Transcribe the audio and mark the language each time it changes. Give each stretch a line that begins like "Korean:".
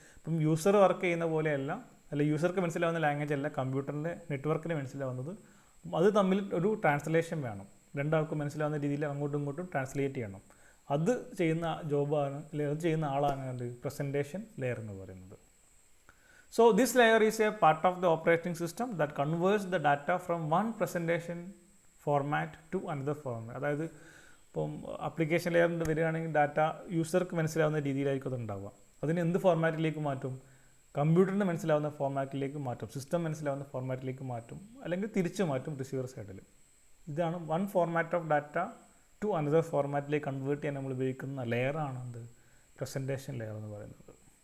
Malayalam: ഇപ്പം user work ചെയ്യുന്ന പോലെയല്ല, അല്ല യൂസർക്ക് മനസ്സിലാവുന്ന ലാംഗ്വേജ് അല്ല കമ്പ്യൂട്ടറിൻ്റെ നെറ്റ്വർക്കിന് മനസ്സിലാവുന്നത്. അത് തമ്മിൽ ഒരു ട്രാൻസ്ലേഷൻ വേണം, രണ്ടാൾക്കും മനസ്സിലാവുന്ന രീതിയിൽ അങ്ങോട്ടും ഇങ്ങോട്ടും ട്രാൻസ്ലേറ്റ് ചെയ്യണം. അത് ചെയ്യുന്ന ജോബാണ്, അല്ലെങ്കിൽ അത് ചെയ്യുന്ന ആളാണ് എന്ത്, പ്രസൻറ്റേഷൻ ലെയർ എന്ന് പറയുന്നത്.
English: So this layer is a part of the operating system that converts the data from one presentation format to another format.
Malayalam: അതായത് ഇപ്പം അപ്ലിക്കേഷൻ ലെയറിൻ്റെ വരികയാണെങ്കിൽ ഡാറ്റ യൂസർക്ക് മനസ്സിലാവുന്ന രീതിയിലായിരിക്കും അത് ഉണ്ടാവുക. അതിന് എന്ത് ഫോർമാറ്റിലേക്ക് മാറ്റും, കമ്പ്യൂട്ടറിന് മനസ്സിലാവുന്ന ഫോർമാറ്റിലേക്ക് മാറ്റും, സിസ്റ്റം മനസ്സിലാവുന്ന ഫോർമാറ്റിലേക്ക് മാറ്റും, അല്ലെങ്കിൽ തിരിച്ചു മാറ്റും റിസീവർ സൈഡിൽ. ഇതാണ്
English: one format of data to another
Malayalam: ഫോർമാറ്റിലേക്ക് convert ചെയ്യാൻ നമ്മൾ ഉപയോഗിക്കുന്ന ലെയറാണ് എന്ത്, പ്രസൻറ്റേഷൻ ലെയർ എന്ന് പറയുന്നത്.